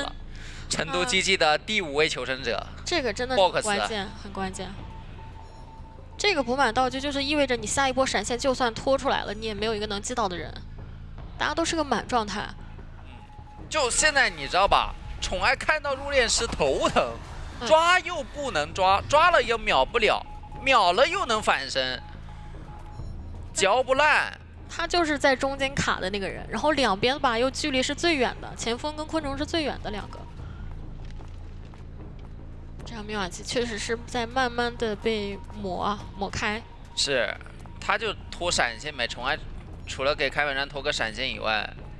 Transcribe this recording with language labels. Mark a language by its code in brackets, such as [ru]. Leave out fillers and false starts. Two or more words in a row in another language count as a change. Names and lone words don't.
[zh] 成都機器的第5位求生者。這個真的是很關鍵，很關鍵。這個補滿道具就是意味着你下一波閃現就算拖出來了，你也沒有一個能擊倒的人，大家都是個滿狀態。就現在你知道吧？寵愛看到入殮師頭疼，抓又不能抓，抓了又秒不了，秒了又能反身，嚼不爛。他就是在中間卡的那個人，然後兩邊吧又距離是最遠的，前鋒跟昆蟲是最遠的2個。這樣密碼機確實是在慢慢的被抹開。是，他就拖閃現唄，寵愛除了給開門戰拖個閃現以外，